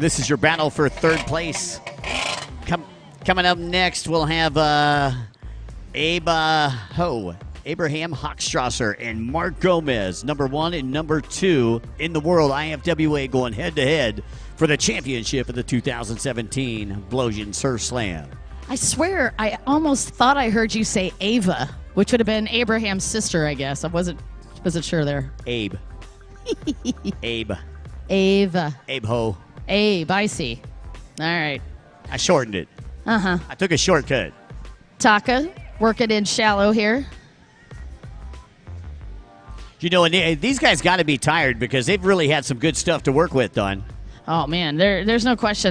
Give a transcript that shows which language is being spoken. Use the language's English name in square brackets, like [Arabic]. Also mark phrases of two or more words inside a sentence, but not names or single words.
[English] This is your battle for third place. Coming up next, we'll have Abraham Hochstrasser and Mark Gomez, number 1 and number 2 in the world IFWA, going head-to-head for the championship of the 2017 Blowsion Surf Slam. I swear, I almost thought I heard you say Ava, which would have been Abraham's sister, I guess. I wasn't sure there. Abe. Abe. Ava. Abe Ho. Abe, I see. All right. I shortened it. Uh-huh. I took a shortcut. Taka, working in shallow here. You know, and these guys got to be tired because they've really had some good stuff to work with, Don. Oh, man, there's no question.